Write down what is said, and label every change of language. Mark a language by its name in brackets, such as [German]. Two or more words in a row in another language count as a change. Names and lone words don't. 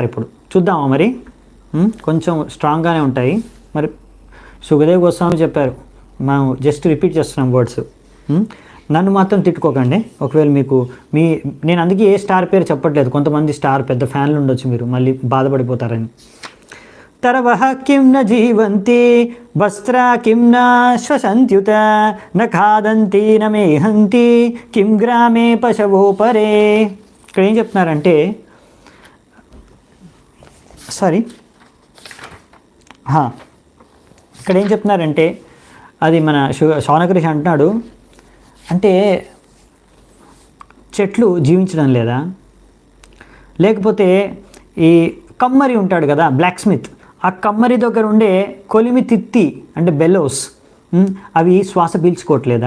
[Telugu] ఇప్పుడు చూద్దామా మరి, కొంచెం స్ట్రాంగ్గానే ఉంటాయి. మరి సుఖదేవ్ గోస్వామి చెప్పారు, మనం [English] just repeat [Telugu] చేస్తున్నాం వర్డ్స్. నన్ను మాత్రం తిట్టుకోకండి ఒకవేళ నేను అందుకే ఏ స్టార్ పేరు చెప్పట్లేదు. కొంతమంది స్టార్ పెద్ద ఫ్యాన్లు ఉండొచ్చు, మీరు మళ్ళీ బాధపడిపోతారని. [Sanskrit] तरवः किं न जीवन्ति वस्त्रा किं न श्वसन्त्युत न खादन्ति न मेहन्ति किं గ్రామే పశవో పరే. [Telugu] ఇక్కడ ఏం చెప్తున్నారంటే ఇక్కడ ఏం చెప్తున్నారంటే అది మన శౌనకరిషి అంటున్నాడు, అంటే చెట్లు జీవించడం లేదా, లేకపోతే ఈ కమ్మరి ఉంటాడు కదా [English] black smith, [Telugu] ఆ కమ్మరి దగ్గర ఉండే కొలిమి తిత్తి అంటే బెల్లోస్ అవి శ్వాస పీల్చుకోవట్లేదా?